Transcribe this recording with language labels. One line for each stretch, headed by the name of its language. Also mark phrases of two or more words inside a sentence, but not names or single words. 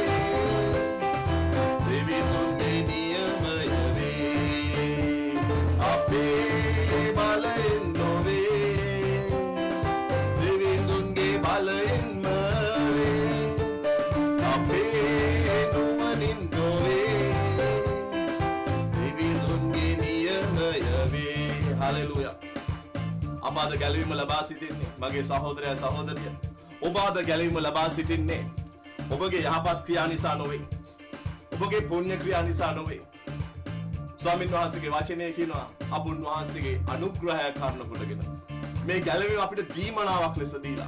Sinhala: දෙවි දුන්ගේ නියමයාවේ අපේ බලයෙන් නොවේ. දෙවි දුන්ගේ බලයෙන් මාවේ අපේ නුවණින් නොවේ. දෙවි දුන්ගේ නියමයාවේ. Hallelujah. අප අද ගැලවීම ලබා සිටින්නේ මගේ සහෝදරයා සහෝදරිය. ඔබ අද ගැලවීම ලබා සිටින්නේ ඔබගේ යහපත් ක්‍රියා නිසා නොවේ. ඔබගේ පුණ්‍ය ක්‍රියා නිසා නොවේ. ස්වාමීන් වහන්සේගේ වචනය කියනවා අප උන්වහන්සේගේ අනුග්‍රහය කරන කොටගෙන මේ ගැලවීම අපිට දීමනාවක් ලෙස දීලා.